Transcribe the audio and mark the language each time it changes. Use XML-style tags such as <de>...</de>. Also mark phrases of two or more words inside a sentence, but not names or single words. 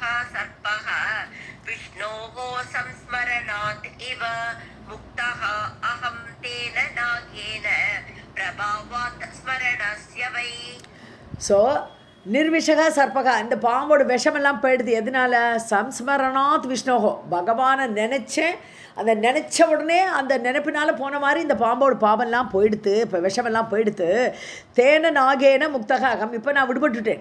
<sa>सर्पः विष्णोः संस्मरणात् इव मुक्तः अहं तेन नागेन प्रभावात् स्मरणस्य वै.</sa> <ta>ஸோ</ta> <sa>निर्विषः सर्पः,</sa> <ta>இந்த பாம்போட விஷமெல்லாம் போயிடுது. எதனால?</ta> <sa>संस्मरणात् विष्णोः,</sa> <ta>பகவானை நினச்சேன், அந்த நினச்ச உடனே அந்த நினைப்பினால் போன மாதிரி இந்த பாம்போட பாவெல்லாம் போயிடுத்து, இப்போ விஷமெல்லாம் போயிடுத்து.</ta> <sa>तेन नागेन मुक्तः अहम्,</sa> <ta>இப்போ நான் விடுபட்டுட்டேன்.</ta>